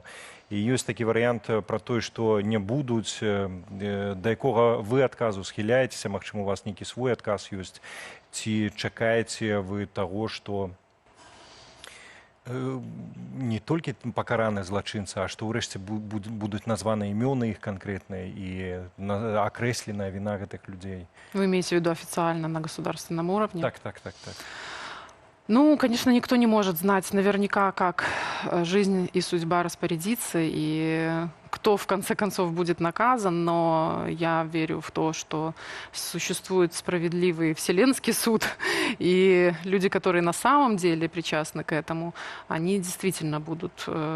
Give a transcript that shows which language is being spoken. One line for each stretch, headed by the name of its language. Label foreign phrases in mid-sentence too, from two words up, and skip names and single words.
Belarusian: І ёсць такі варыянт пра тое, што не будуць, да якога вы адказу схіляецеся, магчыма, у вас нейкі свой адказ ёсць, ці чакаеце вы таго, што не толькі пакараныя злачынцы, а што ўрэшце будуць названы імёны іх канкрэтныя і акрэсленая віна гэтых людзей.
Russian: Вы имеете в виду официально на государственном уровне?
Belarusian: Так.
Russian: Ну, конечно, никто не может знать наверняка, как жизнь и судьба распорядится, и кто в конце концов будет наказан, но я верю в то, что существует справедливый вселенский суд, и люди, которые на самом деле причастны к этому, они действительно будут